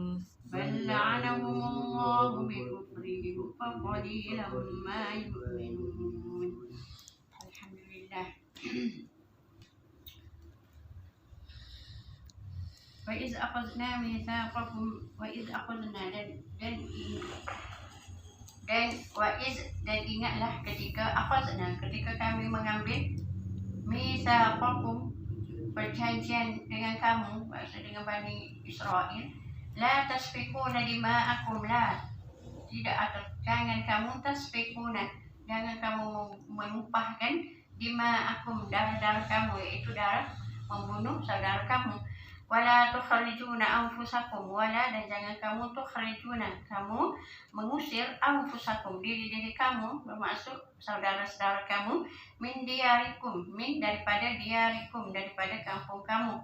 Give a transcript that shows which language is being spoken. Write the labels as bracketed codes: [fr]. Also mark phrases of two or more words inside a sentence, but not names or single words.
[ar] بل لعنهم الله بكفرهم فقليلا ما يؤمنون. الحمد لله. وإذ أخذنا ميثاقكم [ms] dan dan ingatlah ketika kami mengambil misaqakum, perjanjian dengan kamu, maksud dengan Bani Israel, [ar] la tasfikuna dima'akum, [ms] jangan kamu tasfikuna, jangan kamu menumpahkan dima'akum, darah kamu, yaitu darah membunuh saudara kamu. [ar] Wala tukhrijuna anfusakum, [ms] dan jangan kamu tukhrijuna, kamu mengusir anfusakum, diri kamu, bermaksud saudara-saudara kamu, min daripada diarikum, daripada kampung kamu.